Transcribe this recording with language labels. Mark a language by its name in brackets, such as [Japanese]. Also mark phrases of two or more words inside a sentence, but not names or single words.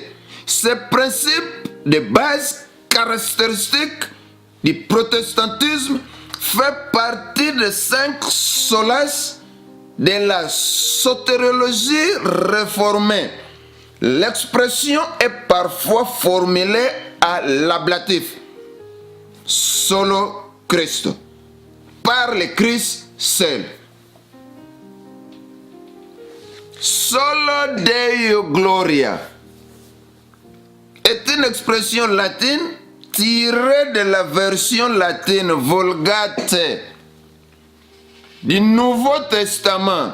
[French] Ce principe de base caractéristique du protestantisme fait partie des 5 solas de la sotériologie réformée. L'expression est parfois formulée à l'ablatif [Latin] solo Christo, [French] par le Christ seul. [Latin] Solo Deo Gloria [French] est une expression latine tirée de la version latine Vulgate du Nouveau Testament.